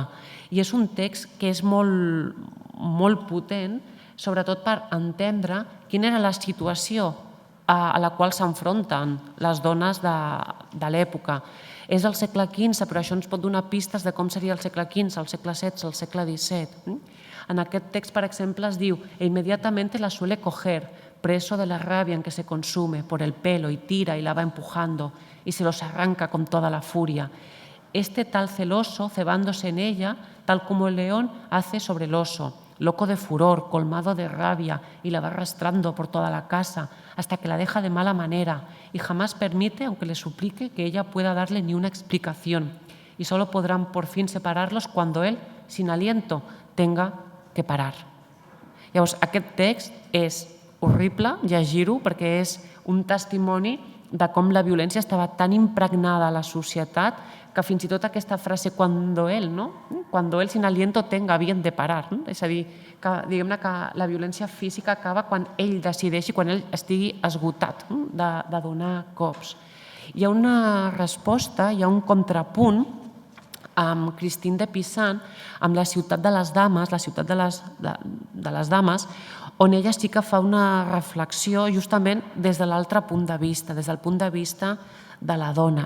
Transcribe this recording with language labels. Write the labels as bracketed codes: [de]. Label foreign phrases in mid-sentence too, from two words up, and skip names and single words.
[ca] I és un text que és molt potent, sobretot per entendre quina era la situació a la qual s'enfronten les dones de l'època. És el segle XV, però això ens pot donar pistes de com seria el segle XV, el segle XVI, el segle XVII. En aquest text, per exemple, es diu [es] «Inmediatamente la suele coger, preso de la rabia en que se consume, por el pelo y tira y la va empujando y se los arranca con toda la furia. Este tal celoso, cebándose en ella, tal como el león hace sobre el oso, loco de furor, colmado de rabia, y la va arrastrando por toda la casa hasta que la deja de mala manera y jamás permite, aunque le suplique, que ella pueda darle ni una explicación. Y solo podrán por fin separarlos cuando él, sin aliento, tenga que parar». [ca] Llavors, aquest text és horrible llegir-ho perquè és un testimoni de com la violència estava tan impregnada a la societat que fins i tot aquesta frase [es] «cuando él sin aliento tenga bien de parar», [ca] és a dir, diguem-ne que la violència física acaba quan ell decideixi, quan ell estigui esgotat de donar cops. Hi ha una resposta, hi ha un contrapunt amb Christine de Pizan, amb la ciutat de les dames, la ciutat de les dames, on ella sí que fa una reflexió justament des de l'altre punt de vista, des del punt de vista de la dona.